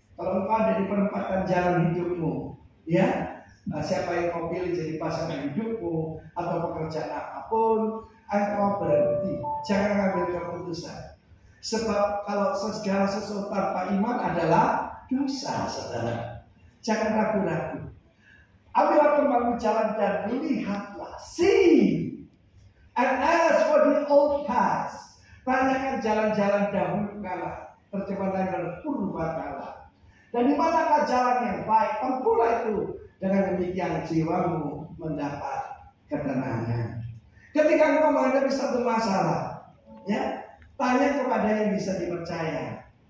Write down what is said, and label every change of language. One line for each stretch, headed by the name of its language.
Indonesian: Kalau engkau ada di perempatan jalan hidupmu, ya, siapa yang kau pilih jadi pasangan hidupmu atau pekerjaan apapun, engkau berhenti. Jangan ambil keputusan. Sebab kalau segala sesuatu tanpa iman adalah dosa, saudara. Jangan ragu-ragu. Ambillah kembali jalan dan lihatlah.
English: See and ask for the old paths.
Indonesian: Tanyakan jalan-jalan dahulu kala. Terjemahan lain berpurba kala. Dan di manakah jalan yang baik? Tempuhlah itu. Dengan demikian jiwamu mendapat ketenangan. Ketika engkau menghadapi satu masalah, ya, tanya kepada yang bisa dipercaya.